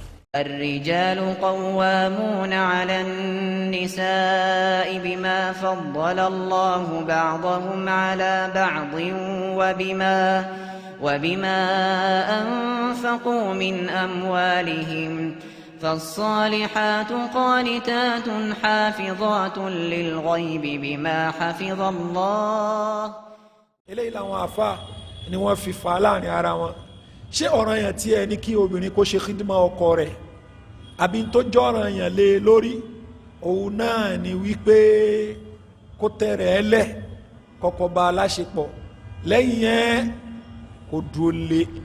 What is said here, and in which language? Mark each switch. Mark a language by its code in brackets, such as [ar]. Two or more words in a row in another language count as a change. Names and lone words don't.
[ar] الرجال قوامون على النساء بما فضل الله بعضهم على بعض وبما أنفقوا من أموالهم فالصالحات قانتات حافظات للغيب بما حفظ الله. [yo] eléyìí làwọn àfà ni wọ́n fi fà láàrin ara wọn. ṣé ọ̀ranyàn tí ẹ ní kí obìnrin kó ṣe khidma ọkọ rẹ̀ àbí tó jẹ́ ọ̀ranyàn lé lórí òun náà ni wípé kó tẹ̀rẹ̀ ẹ́ lẹ̀ kọ́kọ́ bá aláṣepọ̀ lẹ́yìn yẹn kó dúró lé.